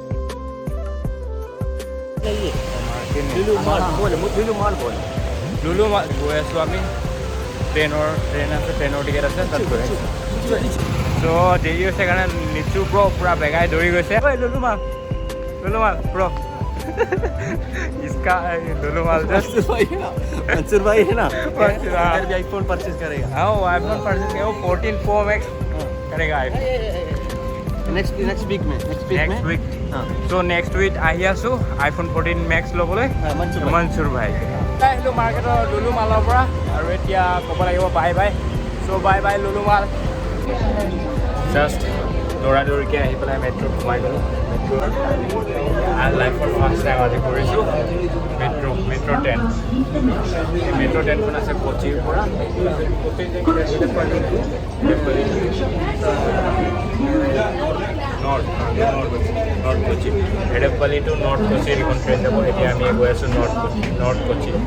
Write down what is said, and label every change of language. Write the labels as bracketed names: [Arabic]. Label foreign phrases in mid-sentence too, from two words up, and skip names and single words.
[Assamese] লুলু মাল গৈ আছোঁ আমি ট্ৰেইন আছে ট্ৰেইনৰ টিকেট আছে তাত গৈ আছোঁ চ' দেৰি হৈছে কাৰণে নিচু পূৰা বেগাই দৌৰি গৈছে লুলু মাল প্ৰ इसका लुलु माल [Hindi] मंसूर भाई है ना इधर भी आईफोन परचेज करेगा हाँ वो आईफोन परचेज करेगा वो 14 Pro Max करेगा आईफोन [English] next week हाँ so next week [Assamese] আহি আছোঁ iPhone 14 Max ল'বলৈ মনসুৰ ভাই আহিলোঁ মাৰ্কেটৰ লুলু মালৰ পৰা আৰু এতিয়া ক'ব লাগিব বাই চ' বাই লুলু মাল জাষ্ট দৌৰাদৌৰিকৈ আহি পেলাই মেট্ৰ'ত সোমাই গ'লোঁ লাইফৰ [English] first time [Assamese] আজি কৰিছোঁ মেট্ৰ' 10 মেট্ৰ' 10খন আছে কোচিৰ পৰা নৰ্থ কোচি এডেপালি টু নৰ্থ কোচিৰ এখন ট্ৰেইন যাব এতিয়া আমি গৈ আছোঁ নৰ্থ কোচি